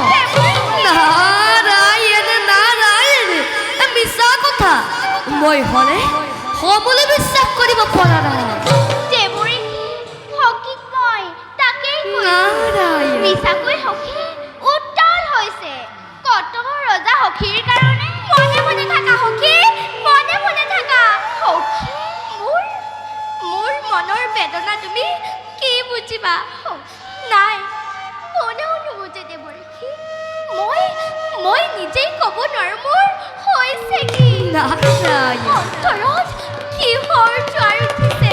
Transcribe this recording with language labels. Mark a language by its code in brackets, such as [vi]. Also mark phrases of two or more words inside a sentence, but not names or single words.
[as] নাৰায়ণ নাৰায়ণ, মিছা কথা। মই হলে সমলে বিশ্বাস কৰিব পৰা নাই। দেৱৰ্ষি, সখীক মই তাকেই কৈছোঁ। নাৰায়ণ মিছাকৈ সখী উত্তাল হৈছে। কত ৰজা সখীৰ কাৰণে মনে মনে থাকা সখী, মনে মনে থাকা সখী। মোৰ মনৰ বেদনা তুমি কি বুজিবা? নাই, কোনেও নুবুজে দেৱৰ্ষি। মই নিজেই ক'ব নোৱাৰো মোৰ হৈছে কি। নাৰায়ণ অন্তৰত কিহৰ জোৱাৰ উঠিছে।